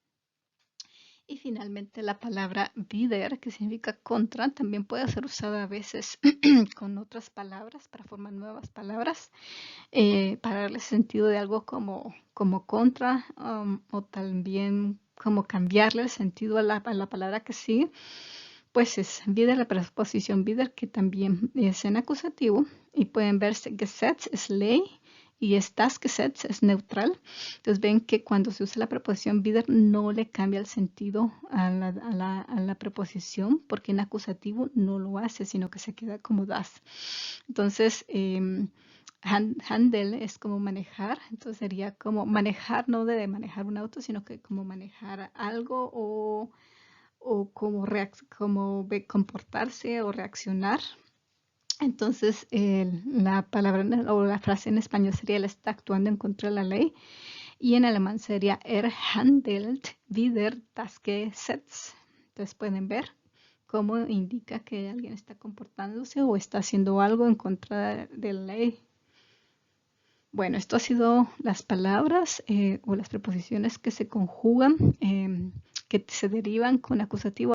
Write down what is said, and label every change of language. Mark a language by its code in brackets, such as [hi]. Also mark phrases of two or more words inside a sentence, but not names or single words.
[es] Y finalmente la palabra wieder, que significa contra, también puede ser usada a veces con otras palabras para formar nuevas palabras, para darle sentido de algo como contra, o también como cambiarle el sentido a la palabra que sigue. Pues es wieder, la preposición wieder, que también es en acusativo, y pueden verse Gesetz es ley y [de] das Gesetz [es] es neutral. Entonces ven que cuando se usa la preposición wieder no le cambia el sentido a la preposición, porque en acusativo no lo hace, sino que se queda como das. Entonces, handel es como manejar, entonces sería como manejar, no de manejar un auto, sino que como manejar algo o como comportarse o reaccionar. Entonces, la palabra o la frase en español sería él está actuando en contra de la ley, y en alemán sería [de] handelt wider das Gesetz. [es] Entonces pueden ver cómo indica que alguien está comportándose o está haciendo algo en contra de la ley. Bueno, esto ha sido las palabras o las preposiciones que se conjugan, que se derivan con acusativo.